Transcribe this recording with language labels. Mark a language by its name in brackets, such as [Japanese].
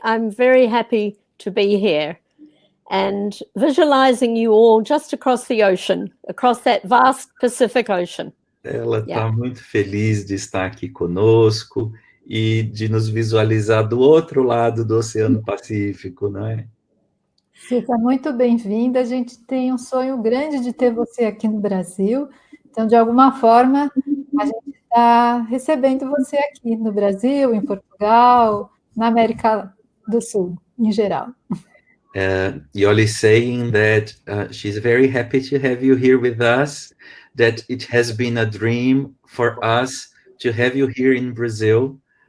[English] I'm very happy to be here and visualizing you all just across the ocean, across that vast Pacific Ocean. [Portuguese] Ela está muito feliz de estar aqui conosco e de nos visualizar do outro lado do Oceano Pacífico, não é? Seja muito bem-vinda. A gente tem um sonho grande de ter você aqui no Brasil. Então, de alguma forma, a gente está recebendo você aqui no Brasil, em Portugal, na América do Sul, em geral. [English] Yoli saying that she's very happy to have you here with us, that it has been a dream for us to have you here in Brazil.